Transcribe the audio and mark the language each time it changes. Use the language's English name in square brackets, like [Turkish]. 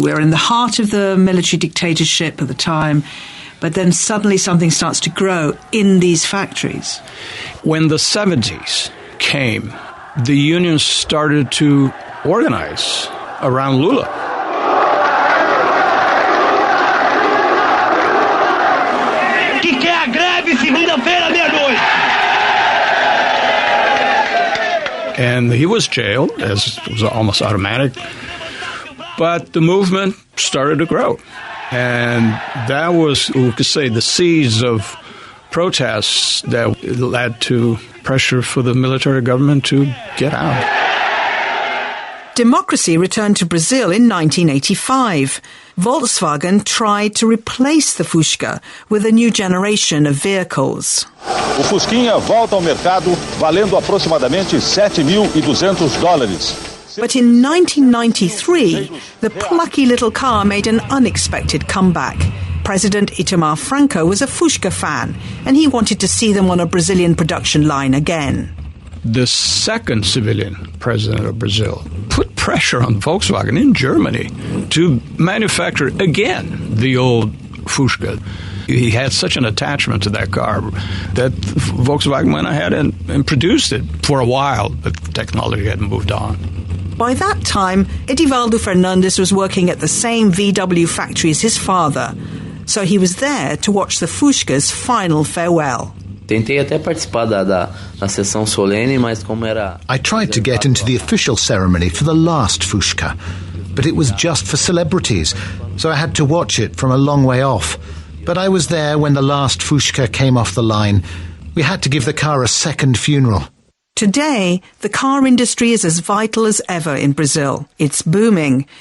[English] We're in the heart of the military dictatorship at the time, but then suddenly something starts to grow in these factories. When the 70s came, the unions started to organize around Lula. [Portuguese] Que quer a greve segunda-feira, meia-noite? [English] And he was jailed, as it was almost automatic. But the movement started to grow. And that was, we could say, the seeds of protests that led to pressure for the military government to get out. Democracy returned to Brazil in 1985. Volkswagen tried to replace the Fusca with a new generation of vehicles. [Portuguese] O Fusquinha volta ao mercado valendo aproximadamente $7.200. [English] But in 1993, the plucky little car made an unexpected comeback. President Itamar Franco was a Fusca fan, and he wanted to see them on a Brazilian production line again. The second civilian president of Brazil put pressure on Volkswagen in Germany to manufacture again the old Fusca. He had such an attachment to that car that Volkswagen went ahead and produced it for a while, but technology hadn't moved on. By that time, Edivaldo Fernandes was working at the same VW factory as his father, so he was there to watch the Fusca's final farewell. [Portuguese] Tentei até participar da sessão solene, mas como era... [English] I tried to get into the official ceremony for the last Fusca, but it was just for celebrities, so I had to watch it from a long way off. But I was there when the last Fusca came off the line. We had to give the car a second funeral. Today, the car industry is as vital as ever in Brazil. It's booming.